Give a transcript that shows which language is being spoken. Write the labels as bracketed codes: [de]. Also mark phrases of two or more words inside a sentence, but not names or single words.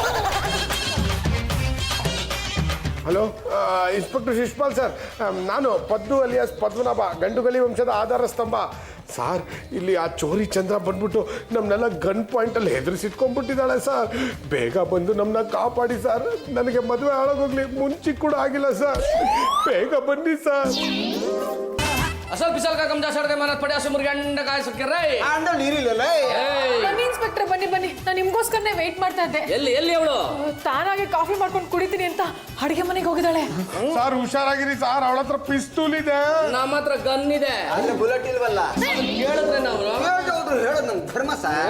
[kn] ಹಲೋ, ಇನ್ಸ್ಪೆಕ್ಟರ್ ಶಿಷ್ಪಾಲ್ ಸರ್, ನಾನು ಪದ್ದು ಅಲಿಯಾಸ್ ಪದ್ಮನಾಭ, ಗಂಡುಗಲಿ ವಂಶದ ಆಧಾರ ಸ್ತಂಭ. ಸರ್, ಇಲ್ಲಿ ಆ ಚೋರಿ ಚಂದ್ರ ಬಂದ್ಬಿಟ್ಟು ನಮ್ಮನ್ನೆಲ್ಲ ಗನ್ ಪಾಯಿಂಟಲ್ಲಿ ಹೆದರಿಸಿಟ್ಕೊಂಡ್ಬಿಟ್ಟಿದ್ದಾಳೆ ಸರ್. ಬೇಗ ಬಂದು ನಮ್ಮನ್ನ ಕಾಪಾಡಿ ಸರ್. ನನಗೆ ಮದುವೆ ಹಾಳಾಗೋಗ್ಲಿ, ಮುಂಚೆ ಕೂಡ ಆಗಿಲ್ಲ ಸರ್. ಬೇಗ ಬನ್ನಿ ಸರ್. असल पिसल का कमजा सड़ के मरत पड़े असुर गंड का सके रे ಆಂಡ ನೀರಿಲ್ಲ. ಬನ್ನಿ ಇನ್ಸ್ಪೆಕ್ಟರ್, ಬನ್ನಿ ಬನ್ನಿ. ನಾನು ನಿಮ್ಗೋಸ್ಕರನೇ ವೇಟ್ ಮಾಡ್ತಾ ಇದ್ದೆ. ಎಲ್ಲಿ ಅವಳು ತಾನಾಗೆ ಕಾಫಿ ಮಾಡ್ಕೊಂಡು ಕುಡಿತೀನಿ ಅಂತ ಅಡಿಗೆ ಮನೆಗೆ ಹೋಗಿದ್ದಾಳೆ. ಸರ್ ಹುಷಾರಾಗಿರಿ ಸರ್, ಅವಳ ಹತ್ರ ಪಿಸ್ತೂಲ್ ಇದೆ. ನಮ್ಮ ಹತ್ರ ಗನ್ ಇದೆ. ಅಂದ್ರೆ ಬುಲೆಟ್ ಇಲ್ವಲ್ಲ? ಕೇಳಿದ್ರೆ ನಾವು ಹೇಳೋದು ನನ್ ಧರ್ಮ ಸರ್.